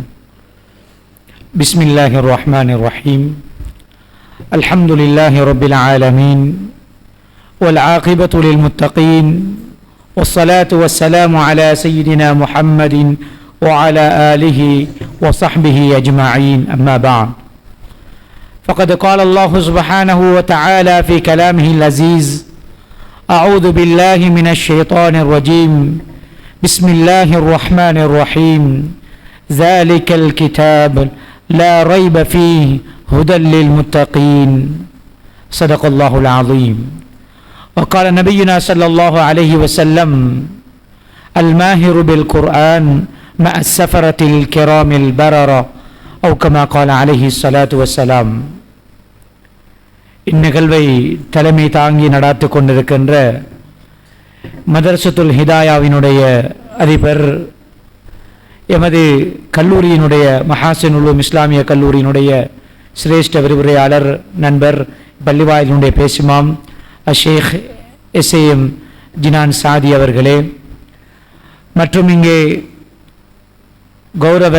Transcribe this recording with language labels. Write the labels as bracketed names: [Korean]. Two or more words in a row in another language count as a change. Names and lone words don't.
[Arabic] بسم الله الرحمن الرحيم. الحمد لله رب العالمين والعاقبة للمتقين والصلاة والسلام على سيدنا محمد وعلى آله وصحبه أجمعين. أما بعد. فقد قال الله سبحانه وتعالى في كلامه العزيز: أعوذ بالله من الشيطان الرجيم. بسم الله الرحمن الرحيم. ذلك الكتاب لا ريب فيه هدى للمتقين. صدق الله العظيم. وقال نبينا صلى الله عليه وسلم: الماهر بالقرآن مع السفرة الكرام البررة، أو كما قال عليه الصلاة والسلام. [Tamil] இந்நிகழ்வை தலைமை தாங்கி நடாத்து கொண்டிருக்கின்ற மதரசத்துல் ஹிதாயாவினுடைய அதிபர், எமது கல்லூரியினுடைய மஹாசின் உலூம் இஸ்லாமிய கல்லூரியினுடைய சிரேஷ்ட விரிவுரையாளர் நண்பர், பள்ளிவாயிலினுடைய பேசுமாம் ஷேக் எஸ்ஏஎம் ஜினான் சாதி அவர்களே, மற்றும் இங்கே கௌரவ